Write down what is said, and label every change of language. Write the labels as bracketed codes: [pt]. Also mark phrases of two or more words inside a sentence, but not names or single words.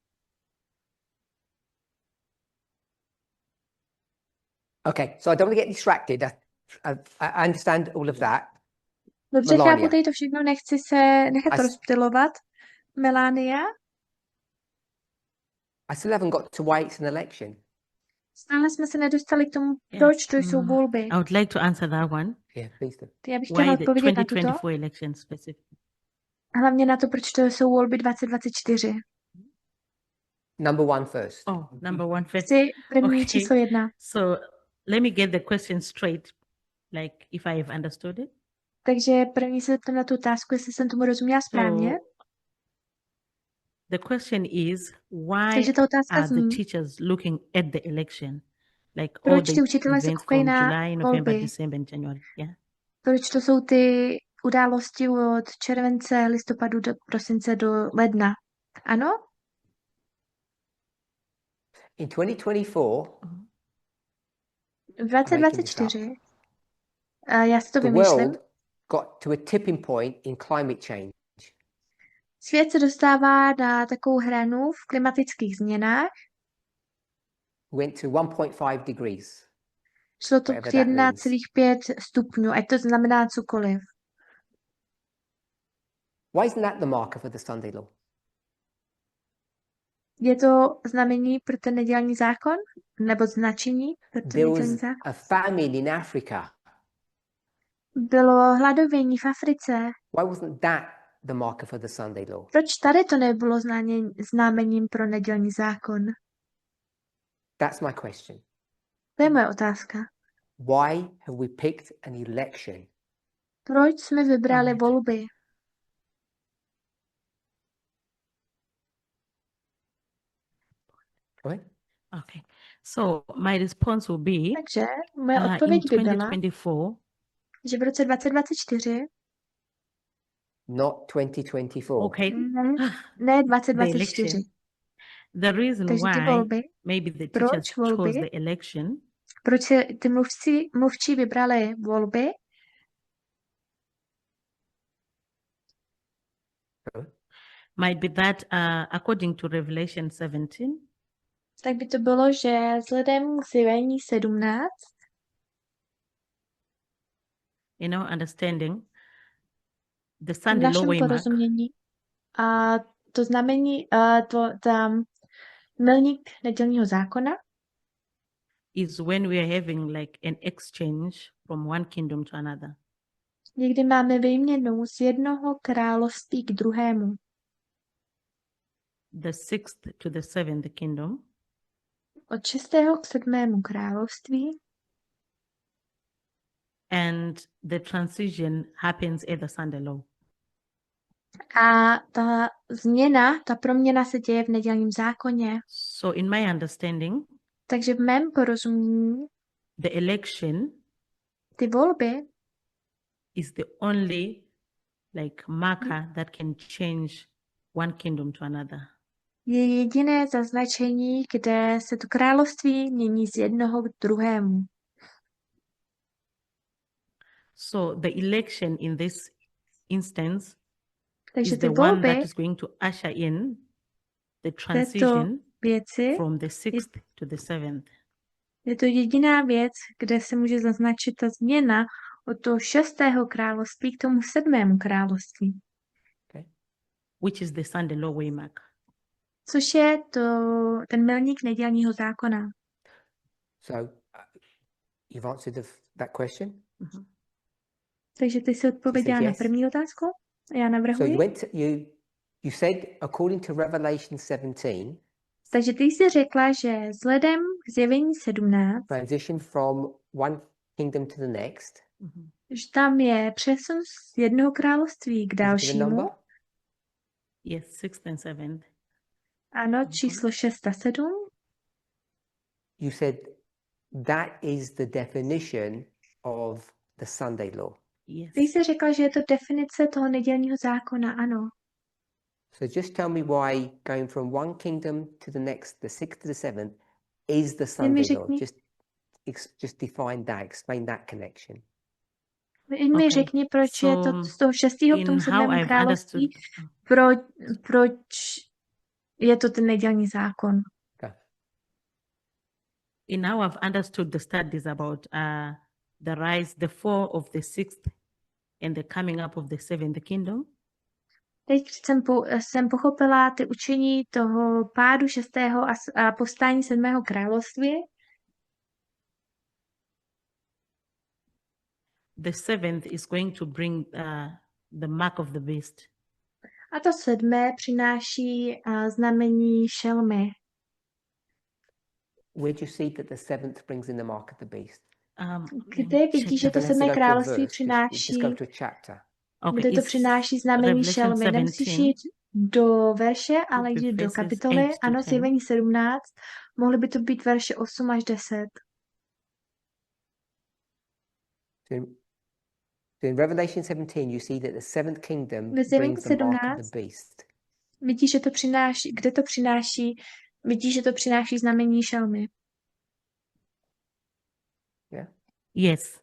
[en] Okay, so I don't want to get distracted. I understand all of that. [cs] Dobře, Melania. chápu tady to všechno, nechci se nechat [en] I s- [cs] rozptylovat. [en] Melania, I still haven't got to why it's an election. [cs] stále jsme se nedostali k tomu, [en] Yeah. [cs] proč to jsou volby. [en] I would like to answer that one. Yeah, please do. [cs] Já bych chtěla [en] Why the [cs] odpovědět na tuto, [en] 2024 election specifically? [cs] hlavně na to, proč to jsou volby 2024. [en] Number one first. Oh, number one first. [cs] Chci první [en] Okay. [cs] číslo 1. [en] So let me get the question straight, like if I have understood it. [cs] Takže první se zeptám na tu otázku, jestli jsem tomu rozuměla správně. [en] So the question is, why [cs] Takže ta otázka [en] are [cs] zní, [en] the teachers looking at the election? Like all [cs] proč [en] the [cs] ty učitelé se [en] events [cs] koukají [en] from [cs] na [en] July, November, [cs] volby? [en] December, and January. Yeah. [cs] Proč to jsou ty události od července, listopadu do prosince do ledna? Ano? [en] In 2024, [cs] V 2024, já si to [en] the [cs] vymýšlím, [en] world got to a tipping point in climate change. [cs] Svět se dostává na takovou hranu v klimatických změnách. [en] Went to 1.5 degrees. [cs] Šlo to k [en] Whatever that means. [cs] 1,5 stupňů, ať to znamená cokoliv. [en] Why isn't that the marker for the Sunday law? [cs] Je to znamení pro ten nedělní zákon? Nebo značení pro ten [en] There [cs] nedělní [en] was [cs] zákon? [en] a famine in Africa. [cs] Bylo hladovění v Africe. [en] Why wasn't that the marker for the Sunday law? [cs] Proč tady to nebylo znamením pro nedělní zákon? [en] That's my question. [cs] To je moje otázka. [en] Why have we picked an election? [cs] Proč jsme vybrali [en] Alright. [cs] volby? [en] Right? Okay. So my response will be [cs] Takže moje [en] in [cs] odpověď by byla, 2024, že v roce 2024, [en] Not 2024. [cs] okay, ne [en] the [cs] 2024, [en] election. The reason [cs] takže ty [en] why [cs] volby, [en] maybe the [cs] proč [en] teachers [cs] volby? [en] chose the election [cs] Proč se ty mluvčí vybrali volby? [en] might be that according to Revelation 17, [cs] Tak by to bylo, že vzhledem k zjevení 17, [en] understanding the [cs] v [en] Sunday law [cs] našem [en] waymark [cs] porozumění, a to znamení, tam milník nedělního zákona, [en] is when we are having like an exchange from one kingdom to another. [cs] někdy máme výměnu z jednoho království k druhému. [en] The 6th to the 7th kingdom, [cs] Od 6. k 7. království [en] and the transition happens at the Sunday law. [cs] a ta změna, ta proměna se děje v nedělním zákoně. [en] So in my understanding, [cs] Takže v mém porozumění [en] the election [cs] ty volby [en] is the only like marker that can change one kingdom to another. [cs] je jediné zaznačení, kde se to království mění z jednoho k druhému. [en] So the election in this instance [cs] Takže [en] is [cs] ty [en] the one [cs] volby [en] that is going to usher in the [cs] této [en] transition [cs] věci, [en] from the 6th to the 7th. [cs] je to jediná věc, kde se může zaznačit ta změna od toho 6. království k tomu 7. království. [en] Which is the Sunday law waymark. [cs] Což je ten milník nedělního zákona. [en] So you've answered that question. [cs] Takže ty jsi odpověděla na [en] yes. [cs] první otázku. Já [en] So [cs] navrhuji. [en] you said according to Revelation 17, [cs] Takže ty jsi řekla, že vzhledem k zjevení 17, [en] transition from one kingdom to the next. [cs] že tam je přesun z jednoho království k [en] Is it given [cs] dalšímu. [en] number? Yes, 6th and 7th. [cs] Ano, číslo 6 a 7. [en] You said that is the definition of the Sunday law. Yes. [cs] Ty jsi řekla, že je to definice toho nedělního zákona, ano. [en] So just tell me why going from one kingdom to the next, the 6th to the 7th, is the Sunday law. [cs] řekni. [en] Just define that, explain that connection. [cs] Jen mi [en] Okay, [cs] řekni, proč je to [en] so [cs] z toho 6. k [en] In [cs] tomu [en] how [cs] 7. [en] I've [cs] království, [en] understood, [cs] proč je to ten nedělní zákon. [en] in how I've understood the studies about the rise, the fall of the 6th and the coming up of the 7th kingdom, [cs] Teď jsem pochopila ty učení toho pádu 6. a povstání 7. království. [en] the 7th is going to bring the mark of the beast. [cs] A to 7. přináší znamení šelmy. [en] Where do you see that the 7th brings in the mark of the beast? [cs] Kde vidíš, že to [en] Don't have to [cs] 7. [en] go to a [cs] království [en] verse, just [cs] přináší, [en] go to a chapter. [cs] kde to [en] it's [cs] přináší znamení [en] Revelation [cs] šelmy. Nemusíš 17, jít do verše, ale [en] be [cs] jít do [en] verses [cs] kapitoly. [en] 8 to [cs] Ano, 10. zjevení 17. Mohly by to být verše 8 až 10. [en] So in Revelation 17, you see that the 7th kingdom [cs] Ve zjevení [en] brings the mark of [cs] 17 [en] the beast. [cs] vidíš, že to přináší, kde to přináší, vidíš, že to přináší znamení šelmy. [en] Yeah. yes, that's how I've